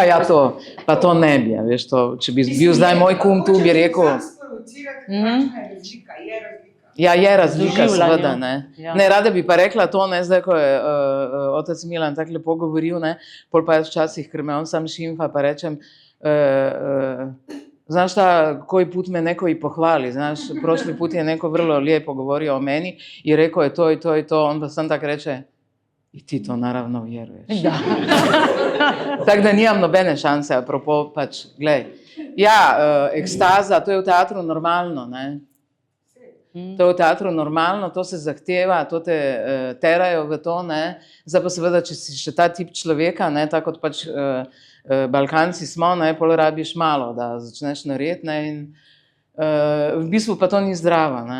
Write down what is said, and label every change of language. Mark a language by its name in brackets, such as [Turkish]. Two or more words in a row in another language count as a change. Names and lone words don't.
[Slovenian] Ja, to, pa to ne bi, veš, to, če bi bil zdaj moj kum tu, bi rekel. Kakšna je razlika? Je razlika. Ja, je razlika, Doživljanju. seveda, ne. Ja. Ne, rada bi pa rekla to, ne, zdaj, ko je otec Milan tako lepo govoril, ne, pol pa jaz včasih, ker me on sam šimfa, pa rečem, [Croatian] znaš ta, koji put me neko i pohvali, znaš, prošli put je neko vrlo lijepo govorio o meni i rekao je to i to i to, [Slovenian] on pa sam tak reče, [Croatian] i ti to naravno vjeruješ. [Slovenian] Da. Tako da nimam nobene šanse, apropo, pač, glej. Ja, ekstaza, to je v teatru normalno, ne. To je v teatru normalno, to se zahteva, to te terajo v to, ne. Zdaj pa seveda, če si še ta tip človeka, ne, tako kot pač Balkanci smo, ne, pol rabiš malo, da začneš narediti, ne, in v bistvu pa to ni zdravo, ne.